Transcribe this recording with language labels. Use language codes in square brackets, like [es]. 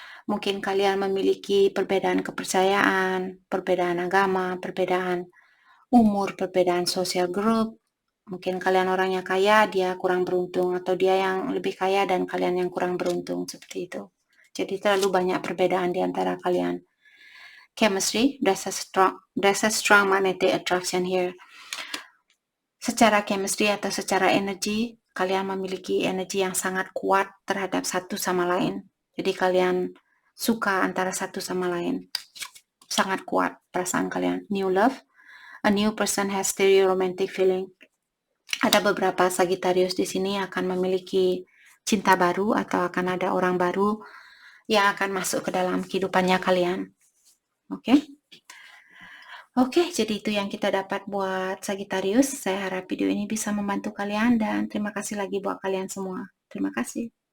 [id] Mungkin kalian memiliki perbedaan kepercayaan, perbedaan agama, perbedaan umur, perbedaan sosial group. Mungkin kalian orangnya kaya, dia kurang beruntung, atau dia yang lebih kaya dan kalian yang kurang beruntung, seperti itu. Jadi terlalu banyak perbedaan di antara kalian. [en] Chemistry, there's a strong magnetic attraction here. [id] Secara chemistry atau secara energi, kalian memiliki energi yang sangat kuat terhadap satu sama lain. Jadi kalian suka antara satu sama lain. Sangat kuat perasaan kalian. [en] New love. A new person has stereo romantic feeling. [id] Ada beberapa Sagittarius di sini akan memiliki cinta baru atau akan ada orang baru yang akan masuk ke dalam kehidupannya kalian. Oke? Oke, jadi itu yang kita dapat buat Sagittarius. Saya harap video ini bisa membantu kalian, dan terima kasih lagi buat kalian semua. Terima kasih.